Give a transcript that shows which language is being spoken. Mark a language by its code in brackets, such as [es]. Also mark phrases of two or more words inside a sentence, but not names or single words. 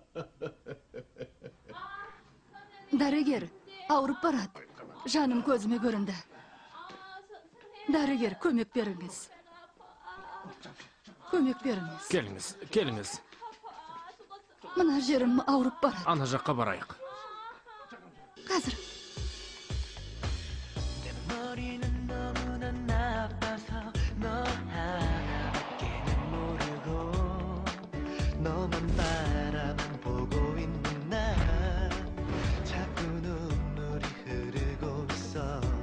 [kk] Дәрігер, ауырып барады. Жаным көзіме көрінді. Дәрігер, көмек беріңіз. Көмек беріңіз. Келіңіз, келіңіз. Мына жерім ауырып барады. Ана жаққа барайық. Қазір. [ko] 머리는 너무나 나빠서 너 하나밖에는 모르고 너만 바라만 보고 있는 나 자꾸 눈물이 흐르고 있어